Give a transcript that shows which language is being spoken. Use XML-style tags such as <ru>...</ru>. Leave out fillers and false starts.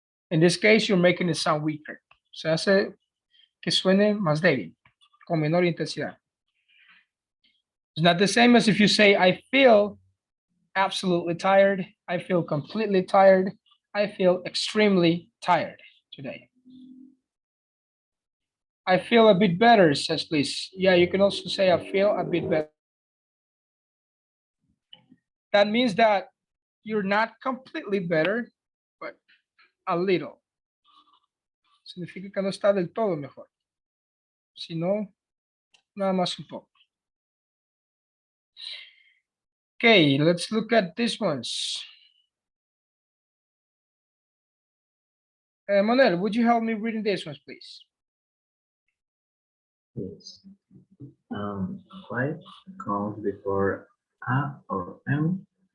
<en>In this case, you're making it sound weaker.</en> <es>Se hace que suene más débil, con menor intensidad.</es> <en>It's not the same as if you say, I feel absolutely tired. I feel completely tired. I feel extremely tired today. I feel a bit better, says Liz. Yeah, you can also say I feel a bit better. That means that you're not completely better, but a little.</en> <es>Significa que no está del todo mejor, sino nada más un poco.</es> <en>Okay, let's look at these ones. Manuel, would you help me reading these ones, please? Yes. Quite comes before a or m.</en>